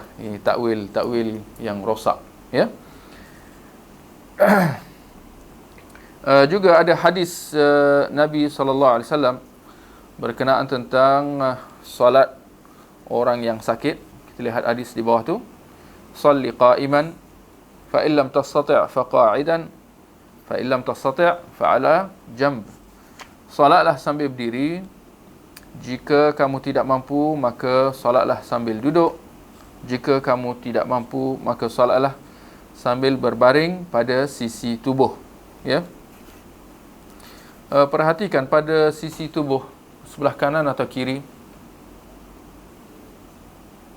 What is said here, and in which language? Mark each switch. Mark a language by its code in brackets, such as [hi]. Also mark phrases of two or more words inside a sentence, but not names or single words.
[ms] Ini takwil yang rosak, ya. Juga ada hadis Nabi SAW berkenaan tentang solat orang yang sakit. Kita lihat hadis di bawah tu. [ar] صلِّ قائماً فإن لم تستطع فقاعداً فإن لم تستطع فعلى جنب. [ms] Solatlah sambil berdiri. Jika kamu tidak mampu, maka solatlah sambil duduk. Jika kamu tidak mampu, maka solatlah sambil berbaring pada sisi tubuh, ya. Perhatikan pada sisi tubuh sebelah kanan atau kiri.